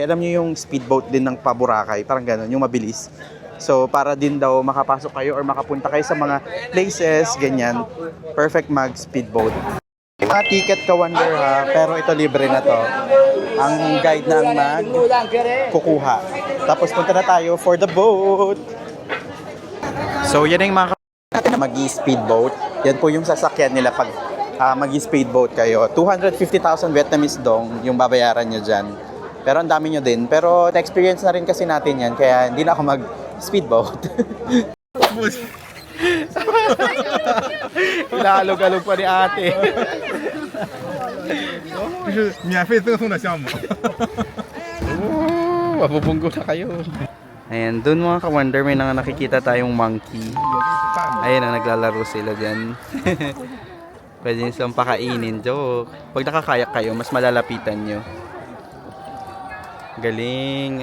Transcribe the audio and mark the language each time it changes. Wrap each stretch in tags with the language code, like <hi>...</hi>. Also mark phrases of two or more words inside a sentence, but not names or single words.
<tl>Alam niyo yung speedboat din ng pa-Boracay, parang gano'n, yung mabilis. So para din daw makapasok kayo or makapunta kayo sa mga places, ganyan. Perfect mag-speedboat. Yung mga ticket ka, Wonder pero ito libre na to. Ang guide na ang kukuha. Tapos punta na tayo</tl> <en>for the boat.</en> <tl>So yan yung mga natin na mag-speedboat. Yan po yung sasakyan nila pag mag-speedboat kayo. 250,000 Vietnamese dong yung babayaran nyo dyan. Pero ang dami nyo din. Pero na-experience na rin kasi natin yan. Kaya hindi na ako mag-speedboat. Ilalog-alog pa ni ate.</tl> <zh>就是免费赠送的项目。</zh> <tl>Mabubunggo na kayo. Ayan, dun mga ka-wonder, may nakikita tayong monkey. Ayan na, naglalaro sila dyan. Pwede nyo silang pakainin. Joke. Pag nakakayak kayo, mas malalapitan nyo. Galing.</tl>